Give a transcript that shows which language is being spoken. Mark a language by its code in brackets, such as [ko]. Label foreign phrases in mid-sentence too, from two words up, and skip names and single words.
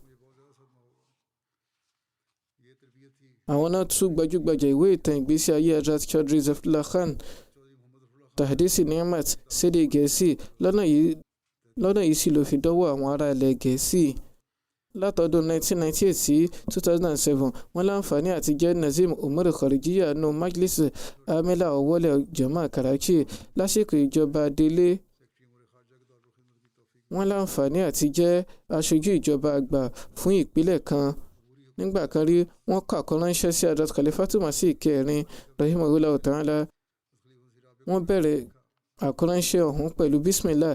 [yo] àwọn náà tún gbajúgbajà ìwé ìtàn ìgbésí ayé Hazrat Chaudhry Zafrullah Khan Tahdisi Ni'mat sédè Gẹ̀ẹ́sì. lọ́nà yìí sì ló fi dọ́wọ́ àwọn ará ilẹ̀ Gẹ̀ẹ́sì. látọdún 1998 sí 2007 wọ́n láǹfààní àti jẹ́ Nazim Umar Kharijiyya nù Majlis Amila Awwal Jama Karachi lásìkò ìjọba délé. wọ́n láǹfààní àti jẹ́ aṣojú ìjọba àgbà fún ìpínlẹ̀ kan. nígbà kan rí wọ́n kọ àkọ́ránṣẹ́ sí Hazrat Khalifatul Masih kẹrin [ar] rahimahullah ta'ala. [yo] wọ́n bẹ̀rẹ̀ àkọ́ránṣẹ́ ọ̀hún pẹ̀lú bismillah.